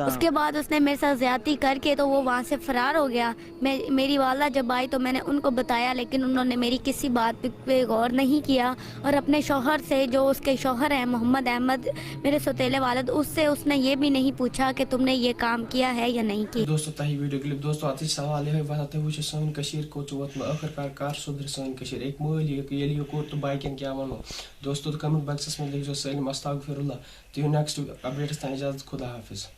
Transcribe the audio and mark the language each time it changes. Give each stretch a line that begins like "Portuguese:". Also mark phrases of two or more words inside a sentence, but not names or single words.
Urdu: اس کے بعد اس نے میرے ساتھ زیادتی کر کے تو وہ وہاں سے فرار ہو گیا. میری والدہ جب آئی تو میں نے ان کو بتایا لیکن انہوں نے میری کسی بات پہ غور نہیں کیا اور اپنے شوہر سے, جو اس کے شوہر ہیں محمد احمد میرے سوتیلے والد, اس نے یہ بھی نہیں پوچھا کہ تم نے یہ کام کیا ہے یا نہیں کیا.
Kashmiri: دوستو تۄہہِ ویٖڈیو کِلِپ دوستو اَتھ چھِ سوال یِہوٚے وَتھان تُہۍ وٕچھِو سٲنۍ کٔشیٖر کوٚت چھُ ووتمُت ٲخٕر کار سُدھرِ سٲنۍ کٔشیٖر. أکۍ مٲلۍ ییٚلہِ یہِ کوٚر تہٕ باقیَن کیٛاہ وَنو دوستو. کَمٮ۪نٛٹ باکسَس منٛز لیکھزیو سٲلِم
Arabic: استغفر اللہ.
Kashmiri: تُہۍ یِیِو نٮ۪کسٹ اپڈیٹَس تانۍ اِجازت, خدا حافِظ.